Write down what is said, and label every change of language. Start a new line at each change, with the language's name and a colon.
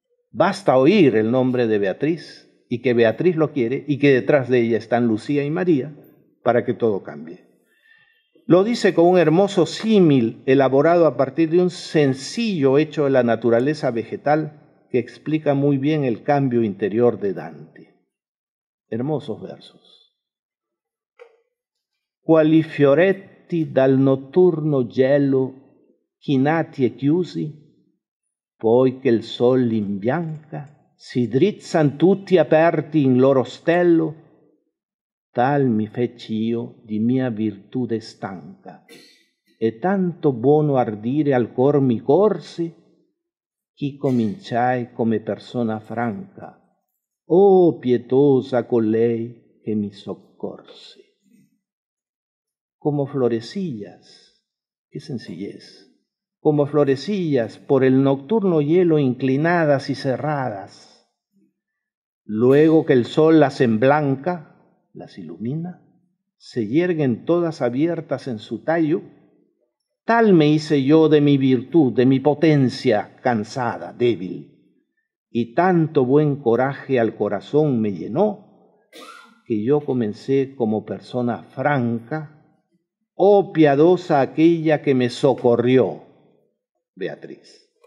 Spanish: Basta oír el nombre de Beatriz y que Beatriz lo quiere y que detrás de ella están Lucía y María para que todo cambie. Lo dice con un hermoso símil elaborado a partir de un sencillo hecho de la naturaleza vegetal que explica muy bien el cambio interior de Dante. Hermosos versos.
Italian: Quali fioretti dal notturno gelo chinati e chiusi, poi che il sol imbianca, si drizzan tutti aperti in loro stello, tal mi feci io di mia virtude stanca, e tanto buono ardire al cor mi corsi, chi cominciai come persona franca, oh pietosa colei che mi soccorsi.
Spanish: Como florecillas, qué sencillez, como florecillas por el nocturno hielo inclinadas y cerradas. Luego que el sol las emblanca, las ilumina, se yerguen todas abiertas en su tallo, tal me hice yo de mi virtud, de mi potencia cansada, débil, y tanto buen coraje al corazón me llenó, que yo comencé como persona franca, oh piadosa aquella que me socorrió, Beatriz.